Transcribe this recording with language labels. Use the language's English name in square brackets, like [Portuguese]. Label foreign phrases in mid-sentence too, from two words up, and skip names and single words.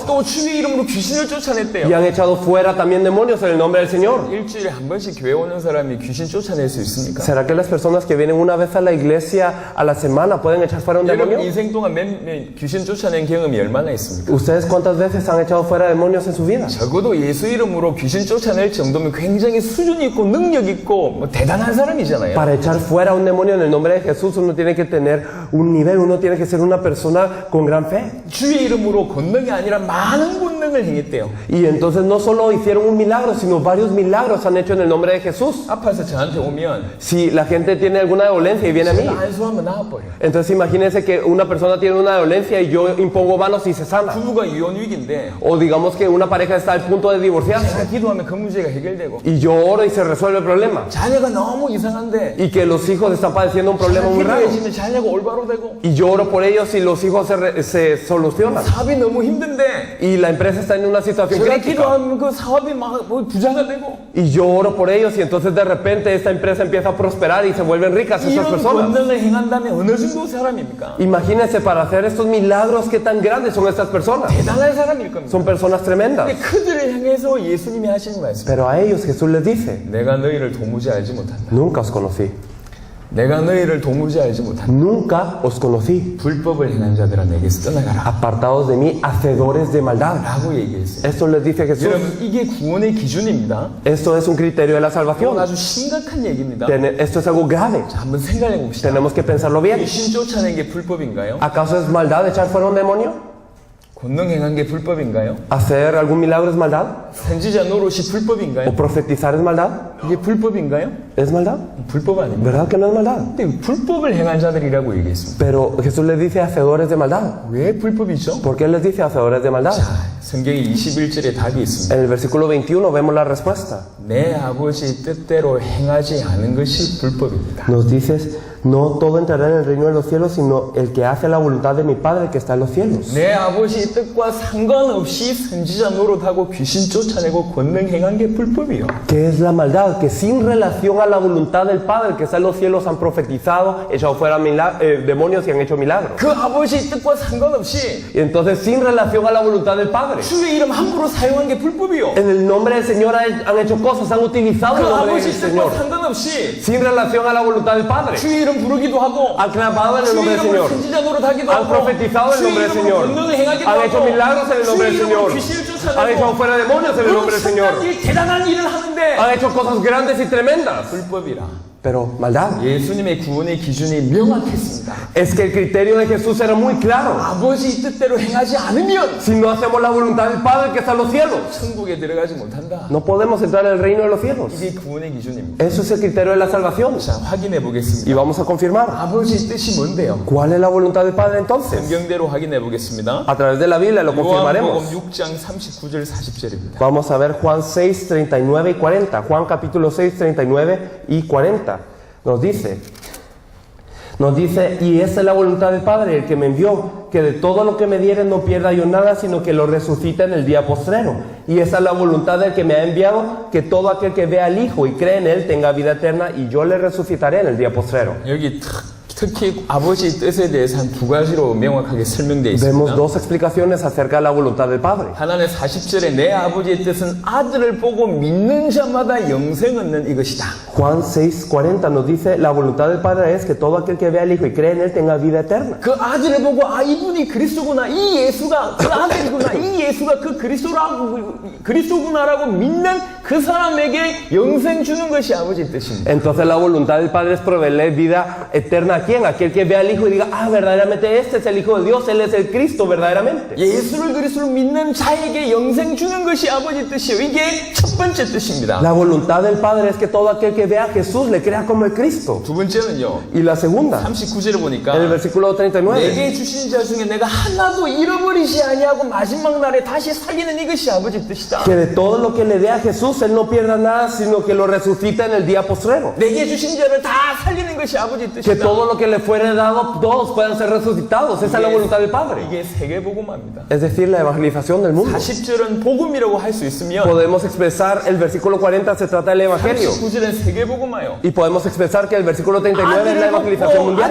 [Korean] 또 주의 이름으로 귀신을 [Spanish] Y [Korean] 쫓아냈대요. [Spanish] han echado fuera también demonios en el nombre del Señor. [Korean] 일주일에 한 번씩 교회 오는 사람이 귀신 쫓아낼 수 있습니까? [Spanish] ¿Será que las personas que vienen una vez a la iglesia a la semana pueden echar fuera un [Korean] 여러분 [Spanish] demonio? [Korean] 인생 동안 귀신 쫓아낸 경험이 얼마나 있습니까? [Spanish] ¿Ustedes cuántas veces han echado fuera demonios en su vida? [Korean] 적어도 예수 이름으로 귀신 쫓아낼 정도면 굉장히 수준 있고 능력 있고 뭐 대단한 사람이잖아요. [Spanish] Para echar fuera un demonio en el nombre de Jesús uno tiene que tener un nivel, uno tiene que ser una persona con gran fe. [Korean] 주의 이름으로 권능이 아니라 많은 권능을 행했대요. [Spanish] Y entonces no solo hicieron un milagro, sino varios milagros han hecho en el nombre de Jesús. [Korean] 아파서 저한테 오면 [Spanish] Si la gente tiene alguna dolencia y viene a mí, [Korean] 제가 안수하면 나아버려요. [Spanish] entonces imagínense que una persona tiene una dolencia y yo impongo manos y se sana. [Korean] 부부가 이혼 위기인데 [Spanish] O digamos que una pareja está al punto de divorciarse [Korean] 제가 기도하면 그 문제가 해결되고 [Spanish] y yo oro y se resuelve el problema. [Korean] 자녀가 너무 이상한데 [Spanish] Y que los hijos están padeciendo un problema muy raro. [Korean] 기도해지면 자녀가 올바로 되고 [Spanish] Y yo oro por ellos y los hijos se solucionan. [Korean] 사업이 너무 힘든데 [Spanish] Y la empresa está en una situación [Korean] 제가 [Spanish] crítica. [Korean] 기도하면 그 사업이 막 부자가 되고 [Spanish] Y yo oro por ellos y entonces de repente esta empresa empieza a prosperar y se vuelven ricas esas [Korean] 이런 [Spanish] personas. [Korean] 권능을 행한다면 어느 정도 사람입니까? [Spanish] Imagínense para hacer estos milagros qué tan grandes son estas personas. [Korean] 대단한 사람일 겁니다. [Spanish] Son personas tremendas. [Korean] 근데 그들을 향해서 예수님이 하시는 말씀. [Spanish] Pero a ellos Jesús les dice, [Korean] 내가 너희를 도무지 알지 못한다. [Spanish] nunca os conocí. [Korean] 내가 너희를 도무지 알지 못한다. [Spanish] Nunca os conocí. [Korean] 불법을 행한 자들아 내게서 떠나가라. [Spanish] Apartados de mí, hacedores de maldad. [Korean] 라고 얘기했어요. [Spanish] Esto les dice Jesús. [Korean] 여러분 이게 구원의 기준입니다. [Spanish] Esto es un criterio de la [Korean] 이건 [Spanish] salvación. [Korean] 아주 심각한 얘기입니다. [Spanish] Esto es algo grave. [Korean] 자, 한번 생각해 봅시다. [Spanish] Tenemos que pensarlo bien. [Korean] 귀신 쫓아낸 게 불법인가요? [Spanish] ¿Acaso es maldad echar fuera un demonio? [Korean] 권능 행한 게 불법인가요? [Spanish] ¿Hacer algún milagro es maldad? [Korean] 선지자 노릇이 불법인가요? [Spanish] ¿O profetizar es maldad? [Korean] 이게 불법인가요? [Spanish] ¿Es maldad? [Korean] 불법 아닙니다. [Spanish] ¿Verdad que no es maldad? [Korean] 근데 불법을 행한 자들이라고 얘기했습니다. [Spanish] Pero Jesús les dice hacedores de maldad. [Korean] 왜 불법이죠? [Spanish] ¿Por qué les dice hacedores de maldad? [Korean] 자, 성경의 21절에 답이 있습니다. [Spanish] En el versículo 21 vemos la respuesta. [Korean] 내 아버지 뜻대로 행하지 않은 것이 불법입니다. [Spanish] Nos dices, no todo entrará en el reino de los cielos, sino el que hace la voluntad de mi Padre que está en los cielos. [Korean] 내 아버지 뜻과 상관없이 선지자 노릇하고 귀신 쫓아내고 권능 행한 게 불법이요. [Spanish] ¿Qué es la maldad? Que sin relación a la voluntad del Padre que está en los cielos han profetizado, echado fuera demonios y han hecho milagros. [Korean] 그 아버지의 뜻과 상관없이 [Spanish] Y entonces sin relación a la voluntad del Padre, [Korean] 주의 이름 함부로 사용한 게 불법이요. [Spanish] en el nombre del Señor han hecho cosas, han utilizado [Korean] 그 [Spanish] el nombre del [Korean] 아버지의 뜻과 [Spanish] Señor. [Korean] 상관없이 [Spanish] Sin relación a la voluntad del Padre, [Korean] 주의 이름 부르기도 하고 [Spanish] han clamado en el [Korean] 주의 [Spanish] nombre del [Korean] 이름으로 [Spanish] Señor. [Korean] 선지자 노릇하기도 [Spanish] Han [Korean] 하고 [Spanish] profetizado en el [Korean] 주의 [Spanish] nombre del [Korean] 이름으로 [Spanish] Señor. [Korean] 권능을 행하기도 [Spanish] Han hecho [Korean] 하고 [Spanish] milagros en el nombre [Korean] 주의 [Spanish] del [Korean] 이름으로 [Spanish] Señor. [Korean] 귀신을 [Spanish] Han echado [Korean] 쫓아내고 [Spanish] fuera demonios en el nombre del Señor. [Korean] 대단한 일을 하는데 [Spanish] Han hecho cosas grandes y tremendas. [Korean] 불법이라. [Spanish] Pero maldad. [Korean] 예수님의 구원의 기준이 명확했습니다. [Spanish] Es que el criterio de Jesús era muy claro. [Korean] 아버지 뜻대로 행하지 않으면 [Spanish] Si no hacemos la voluntad del Padre que está en los cielos, [Korean] 천국에 들어가지 못한다. [Spanish] no podemos entrar en el reino de los cielos. [Korean] 이게 구원의 기준입니다. [Spanish] Eso es el criterio de la salvación. [Korean] 자, 확인해 [Spanish] Y [Korean] 보겠습니다. [Spanish] vamos a confirmar. [Korean] 아버지 뜻이 뭔데요? [Spanish] ¿Cuál es la voluntad del Padre entonces? [Korean] 성경대로 확인해 보겠습니다. [Spanish] A través de la Biblia lo confirmaremos. [Korean] 요한복음 6장 39절 40절입니다. [Spanish] Vamos a ver Juan 6, 39 y 40. Juan capítulo 6, 39 y 40. Nos dice, y esa es la voluntad del Padre, el que me envió, que de todo lo que me diere no pierda yo nada, sino que lo resucite en el día postrero. Y esa es la voluntad del que me ha enviado, que todo aquel que vea al Hijo y cree en Él tenga vida eterna, y yo le resucitaré en el día postrero. [Korean] 여기 특히 아버지의 뜻에 대해서 한 두 가지로 명확하게 설명되어 [Spanish] Vemos [Korean] 있습니다. [Spanish] dos explicaciones acerca de la voluntad del Padre. [Korean] 하나는 40절에 내 아버지의 뜻은 아들을 보고 믿는 자마다 영생 얻는 이것이다. [Spanish] Juan 6:40 nos dice, la voluntad del Padre es que todo aquel que vea al Hijo y cree en Él tenga vida eterna. [Korean] 그 아들을 보고 아 이분이 그리스도구나 이 예수가 그 아들이구나 이 예수가 그 그리스도구나라고 믿는 그 사람에게 영생 주는 것이 아버지의 뜻입니다. [Spanish] Entonces la voluntad del Padre es proveerle vida eterna a quién? Aquel que vea al Hijo y diga, ah, verdaderamente este es el Hijo de Dios, Él es el Cristo verdaderamente. [Korean] 예수를 그리스도로 믿는 자에게 영생 주는 것이 아버지의 뜻이에요. 이게 첫 번째 뜻입니다. [Spanish] La voluntad del Padre es que todo aquel que vea a Jesús le crea como el Cristo. [Korean] 두 번째는요. [Spanish] Y la segunda, [Korean] 39절에 보니까 [Spanish] en el versículo 39, [Korean] 내게 주신 자 중에 내가 하나도 잃어버리지 아니하고 마지막 날에 다시 살리는 이것이 아버지의 뜻이다. [Spanish] que de todo lo que le dé a Jesús, Él no pierda nada, sino que lo resucita en el día postrero. [Korean] 내게 주신 자를 다 살리는 것이 아버지의 [Spanish] Que [Korean] 뜻이다. [Spanish] todo lo que le fuere dado, todos puedan ser resucitados. Esa es la voluntad del Padre. [Korean] 이게 세계복음화입니다. [Spanish] Es decir, la evangelización del mundo. [Korean] 40절은 복음이라고 할 수 있으면 [Spanish] Podemos expresar, el versículo 40 se trata del Evangelio. [Korean] 39절은 세계복음화요. [Spanish] Y podemos expresar que el versículo 39 es la evangelización mundial.